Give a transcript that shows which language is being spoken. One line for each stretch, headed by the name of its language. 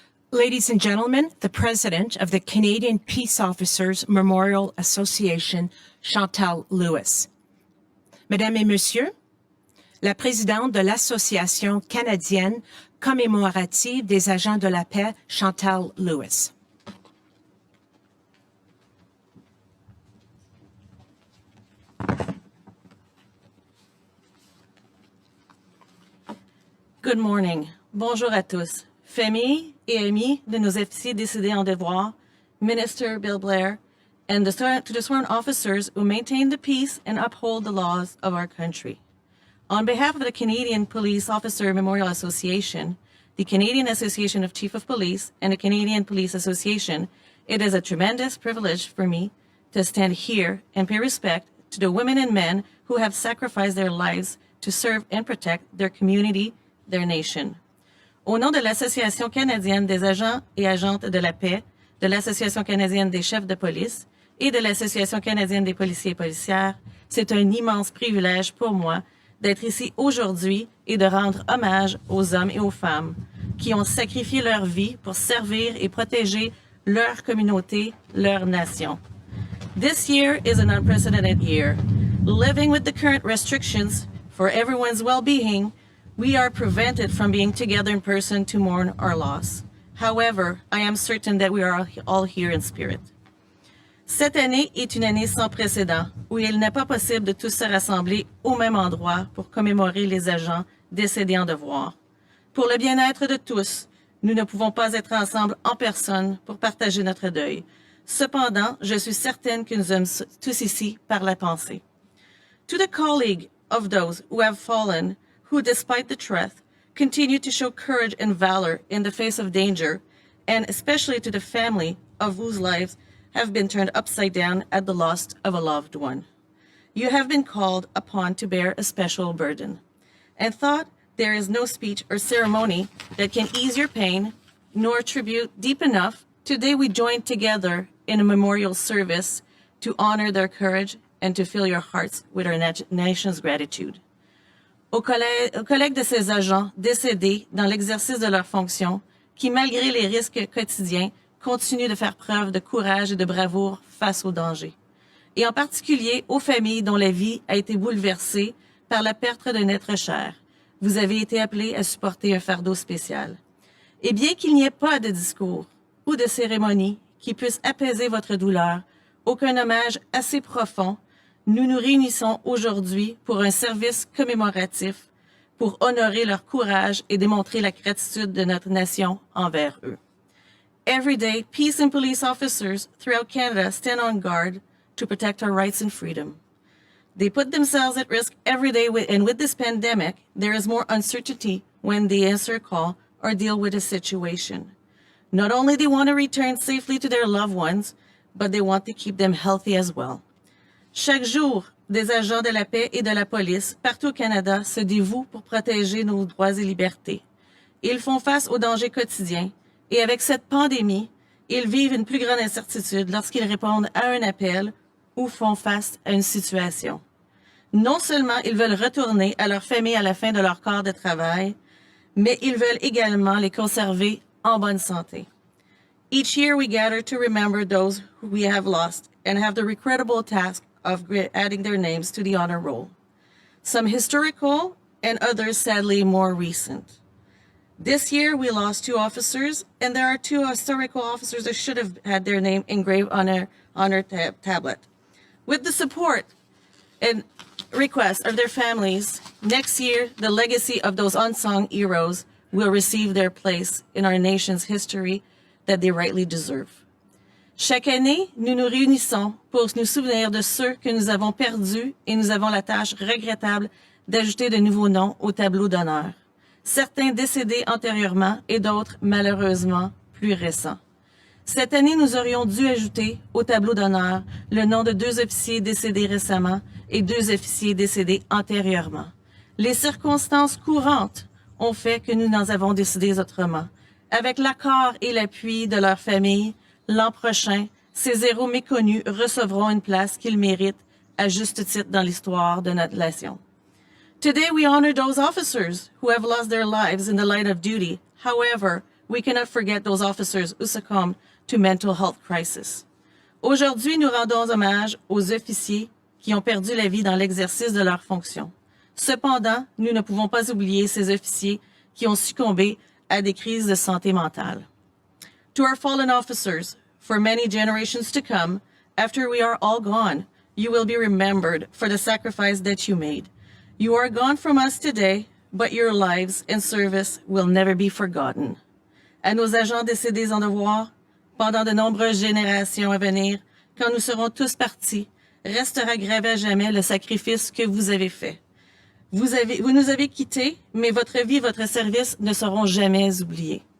English: Ladies and gentlemen, the President of the Canadian Peace Officers Memorial Association, Chantal Lewis.
French: Mesdames et Messieurs, la présidente de l'Association canadienne commémorative des agents de la paix, Chantal Lewis.
English: Good morning.
French: Bonjour à tous. Famille et amis de nos officiers décédés en devoir,
English: Minister Bill Blair, and to the sworn officers who maintain the peace and uphold the laws of our country. On behalf of the Canadian Police Officer Memorial Association, the Canadian Association of Chief of Police, and the Canadian Police Association, it is a tremendous privilege for me to stand here and pay respect to the women and men who have sacrificed their lives to serve and protect their community, their nation.
French: Au nom de l'Association canadienne des agents et agentes de la paix, de l'Association canadienne des chefs de police et de l'Association canadienne des policiers et policières, c'est un immense privilège pour moi d'être ici aujourd'hui et de rendre hommage aux hommes et aux femmes qui ont sacrifié leur vie pour servir et protéger leur communauté, leur nation.
English: This year is an unprecedented year. Living with the current restrictions for everyone's well-being, we are prevented from being together in person to mourn our loss. However, I am certain that we are all here in spirit.
French: Cette année est une année sans précédent où il n'est pas possible de tous se rassembler au même endroit pour commémorer les agents décédés en devoir. Pour le bien-être de tous, nous ne pouvons pas être ensemble en personne pour partager notre deuil. Cependant, je suis certaine que nous sommes tous ici par la pensée.
English: To the colleague of those who have fallen, who despite the truth, continue to show courage and valor in the face of danger, and especially to the family of whose lives have been turned upside down at the loss of a loved one. You have been called upon to bear a special burden, and thought there is no speech or ceremony that can ease your pain, nor tribute deep enough. Today we join together in a memorial service to honor their courage and to fill your hearts with our nation's gratitude.
French: Aux collègues de ces agents décédés dans l'exercice de leurs fonctions, qui, malgré les risques quotidiens, continuent de faire preuve de courage et de bravoure face aux dangers. Et en particulier aux familles dont la vie a été bouleversée par la perte d'un être cher. Vous avez été appelés à supporter un fardeau spécial. Et bien qu'il n'y ait pas de discours ou de cérémonie qui puisse apaiser votre douleur, aucun hommage assez profond, nous nous réunissons aujourd'hui pour un service commémoratif pour honorer leur courage et démontrer la gratitude de notre nation envers eux.
English: Every day, peace and police officers throughout Canada stand on guard to protect our rights and freedom. They put themselves at risk every day, and with this pandemic, there is more uncertainty when they answer a call or deal with a situation. Not only they want to return safely to their loved ones, but they want to keep them healthy as well.
French: Chaque jour, des agents de la paix et de la police partout au Canada se dévouent pour protéger nos droits et libertés. Ils font face aux dangers quotidiens et avec cette pandémie, ils vivent une plus grande incertitude lorsqu'ils répondent à un appel ou font face à une situation. Non seulement ils veulent retourner à leur famille à la fin de leur corps de travail, mais ils veulent également les conserver en bonne santé.
English: Each year we gather to remember those who we have lost and have the regrettable task of adding their names to the honor roll. Some historical and others sadly more recent. This year we lost 2 officers, and there are 2 historical officers that should have had their name engraved on our honor tablet. With the support and request of their families, next year the legacy of those unsung heroes will receive their place in our nation's history that they rightly deserve.
French: Chaque année, nous nous réunissons pour nous souvenir de ceux que nous avons perdus et nous avons la tâche regrettable d'ajouter de nouveaux noms au tableau d'honneur. Certains décédés antérieurement et d'autres, malheureusement, plus récents. Cette année, nous aurions dû ajouter au tableau d'honneur le nom de 2 officiers décédés récemment et 2 officiers décédés antérieurement. Les circonstances courantes ont fait que nous en avons décidé autrement. Avec l'accord et l'appui de leur famille, l'an prochain, ces héros méconnus recevront une place qu'ils méritent à juste titre dans l'histoire de notre nation.
English: Today we honor those officers who have lost their lives in the line of duty. However, we cannot forget those officers who succumbed to mental health crisis.
French: Aujourd'hui, nous rendons hommage aux officiers qui qui ont perdu la vie dans l'exercice de leurs fonctions. Cependant, nous ne pouvons pas oublier ces officiers qui ont succombé à des crises de santé mentale.
English: To our fallen officers, for many generations to come, after we are all gone, you will be remembered for the sacrifice that you made. You are gone from us today, but your lives and service will never be forgotten.
French: À nos agents décédés en devoir, pendant de nombreuses générations à venir, quand nous serons tous partis, restera gravé à jamais le sacrifice que vous avez fait. Vous nous avez quittés, mais votre vie et votre service ne seront jamais oubliés.